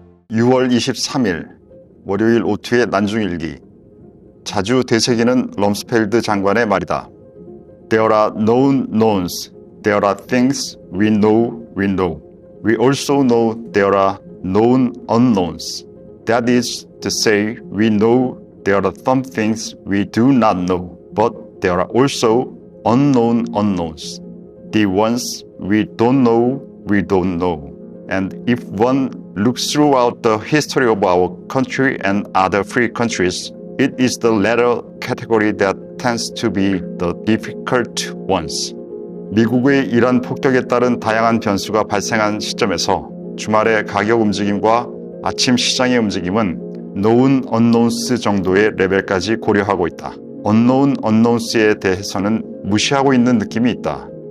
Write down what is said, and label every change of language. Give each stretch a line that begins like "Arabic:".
Korean: (6월 23일) 월요일 오투의 난중일기. 자주 되새기는 럼스펠드 장관의 말이다.
English: There are known knowns. There are things we know we know. We also know there are known unknowns. That is to say, we know there are some things we do not know, but there are also unknown unknowns. The ones we don't know. And if one looks throughout the history of our country and other free countries, it is the latter category that tends to be the difficult ones.
Korean: 미국의 이란 폭격에 따른 다양한 변수가 발생한 시점에서 주말의 가격 움직임과 아침 시장의 움직임은
English: known unknowns
Korean: 정도의 레벨까지 고려하고 있다.
English: unknown unknowns
Korean: 에 대해서는 무시하고 있는 느낌이 있다.